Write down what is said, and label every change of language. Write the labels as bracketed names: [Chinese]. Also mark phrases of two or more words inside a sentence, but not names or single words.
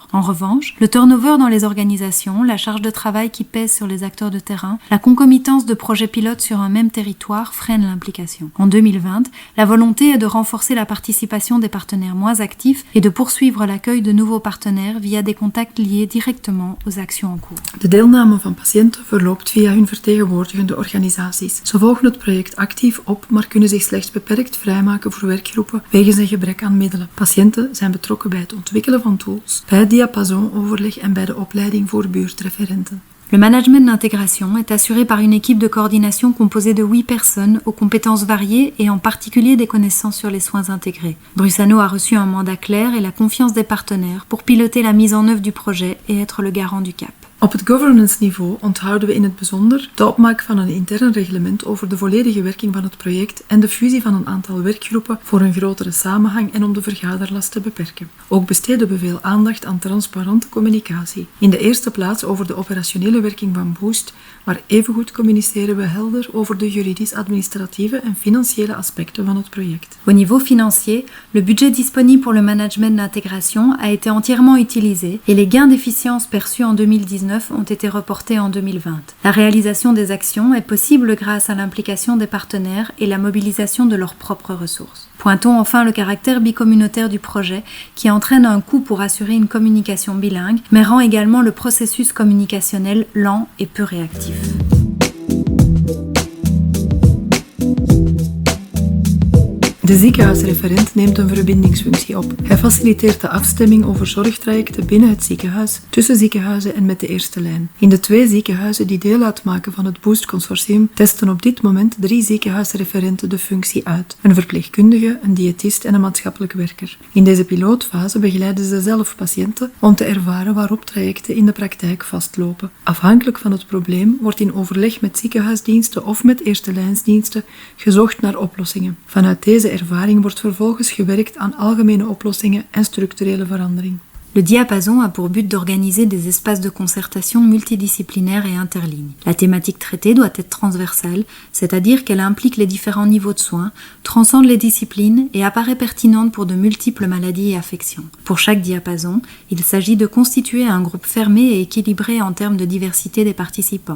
[French] En revanche, le turnover dans les organisations, la charge de travail qui pèse sur les acteurs de terrain, la concomitance de projets pilotes sur un même territoire freine l'implication. En 2020, la volonté est de renforcer la participation des partenaires moins actifs et de poursuivre l'accueil de nouveaux partenaires via des contacts liés directement aux actions en cours. [Dutch] De deelname van patiënten verloopt via hun vertegenwoordigende organisaties. Ze volgen het project actief op, maar kunnen zich slechts beperkt vrijmaken voor werkgroepen wegens een gebrek aan middelen. Patiënten zijn betrokken bij het ontwikkelen van tools, bij het diapason-overleg en bij de opleiding voor buurtreferenten. [French] Le management d'intégration est assuré par une équipe de coordination composée de 8 personnes aux compétences variées et en particulier des connaissances sur les soins intégrés. Brusano a reçu un mandat clair et la confiance des partenaires pour piloter la mise en œuvre du projet et être le garant du cap. [Dutch] Op het governance-niveau onthouden we in het bijzonder de opmaak van een intern reglement over de volledige werking van het project en de fusie van een aantal werkgroepen voor een grotere samenhang en om de vergaderlast te beperken. Ook besteden we veel aandacht aan transparante communicatie. In de eerste plaats over de operationele werking van Boost, maar evengoed communiceren we helder over de juridisch-administratieve en financiële aspecten van het project. [French] Au niveau financier, le budget disponible pour le management d'intégration a été entièrement utilisé et les gains d'efficience perçus en 2019 ont été reportés en 2020. La réalisation des actions est possible grâce à l'implication des partenaires et la mobilisation de leurs propres ressources. Pointons enfin le caractère bicommunautaire du projet qui entraîne un coût pour assurer une communication bilingue, mais rend également le processus communicationnel lent et peu réactif. [Dutch] De ziekenhuisreferent neemt een verbindingsfunctie op. Hij faciliteert de afstemming over zorgtrajecten binnen het ziekenhuis, tussen ziekenhuizen en met de eerste lijn. In de 2 ziekenhuizen die deel uitmaken van het Boost-consortium testen op dit moment 3 ziekenhuisreferenten de functie uit. Een verpleegkundige, een diëtist en een maatschappelijk werker. In deze pilootfase begeleiden ze zelf patiënten om te ervaren waarop trajecten in de praktijk vastlopen. Afhankelijk van het probleem wordt in overleg met ziekenhuisdiensten of met eerste lijnsdiensten gezocht naar oplossingen. Vanuit deze ervaring wordt vervolgens gewerkt aan algemene oplossingen en structurele verandering. [French] Le diapason a pour but d'organiser des espaces de concertation multidisciplinaires et interlignes. La thématique traitée doit être transversale, c'est-à-dire qu'elle implique les différents niveaux de soins, transcende les disciplines et apparaît pertinente pour de multiples maladies et affections. Pour chaque diapason, il s'agit de constituer un groupe fermé et équilibré en termes de diversité des participants.